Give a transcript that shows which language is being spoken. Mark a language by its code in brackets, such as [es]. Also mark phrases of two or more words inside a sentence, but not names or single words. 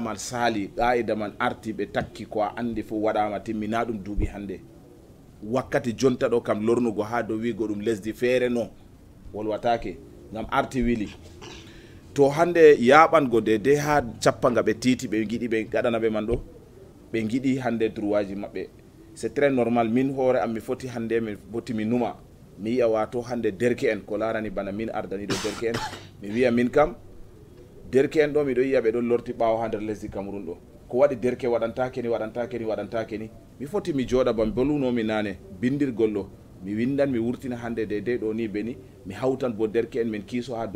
[ff] man saali qa'ida man arti ɓe takki ko a andi fo waɗama timmina ɗum duuɓi hande wakkati jonta ɗo kam lornugo ha dow wiigo ɗum lesdi feere no wolwatake ngam arti wili to hande yaɓango de ha cappanga ɓe titi ɓe giɗi ɓe gaɗana ɓe man ɗo ɓe giɗi hande droit ji maɓɓe [fr] c'est très normal [ff] min hoore am mi foti hande mi foti mi numa mi yiya wato hande derke en ko larani bana min ardaniɗo derke en mi wiya min kam derke en ɗo miɗo yiya ɓe ɗon lorti ɓawo ha nder lesdi Cameroun ɗo ko waɗi derke waɗantake ni mi foti mi jooɗa bam bolunomi nane bindirgol ɗo mi windan mi wurtina hande de ɗo ni beni mi hawtan bo derke en min kiiso ha dow